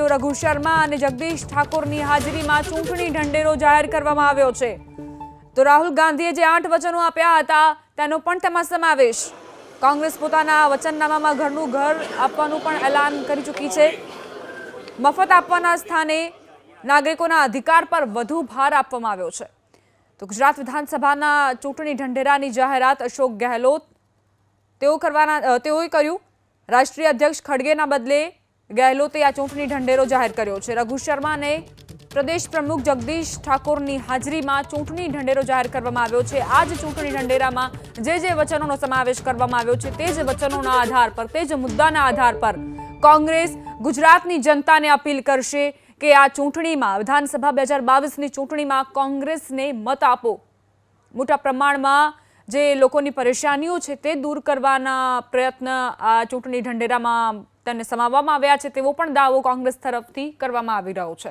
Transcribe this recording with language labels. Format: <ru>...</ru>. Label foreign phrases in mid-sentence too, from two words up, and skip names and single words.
<gu>રઘુ શર્મા અને જગદીશ ઠાકોરની હાજરીમાં ચૂંટણી ઢંઢેરો જાહેર કરવામાં આવ્યો છે। તો રાહુલ ગાંધીએ જે 8 વચનો આપ્યા હતા તેનો પણ તેમાં સમાવેશ। કોંગ્રેસ પોતાના વચનનામામાં ઘરનું ઘર આપવાનું પણ એલાન કરી ચૂકી છે। મફત આપવાના સ્થાને નાગરિકોના અધિકાર પર વધુ ભાર આપવામાં આવ્યો છે। તો ગુજરાત વિધાનસભા ચૂંટણી ઢંઢેરાની જાહેરાત અશોક ગહલોત કર્યું। રાષ્ટ્રીય અધ્યક્ષ ખડગેના બદલે ગહલોતે આ ચૂંટણી ઢંઢેરો જાહેર કર્યો છે। રઘુ શર્મા ને પ્રદેશ પ્રમુખ જગદીશ ઠાકોરની હાજરીમાં ચૂંટણી ઢંઢેરો જાહેર કરવામાં આવ્યો છે। આ જ ચૂંટણી ઢંઢેરામાં જે વચનોનો સમાવેશ કરવામાં આવ્યો છે તે જ વચનોના આધાર પર તે જ મુદ્દાના આધાર પર કોંગ્રેસ ગુજરાતની જનતાને અપીલ કરશે કે આ ચૂંટણીમાં વિધાનસભા 2022ની ચૂંટણીમાં કોંગ્રેસને મત આપો। મોટા પ્રમાણમાં જે લોકોની પરેશાનીઓ છે તે દૂર કરવાના પ્રયત્ન આ ચૂંટણી ઢંઢેરામાં તેને સમાવવામાં આવ્યા છે તેવો પણ દાવો કોંગ્રેસ તરફથી કરવામાં આવી રહ્યો છે।</gu>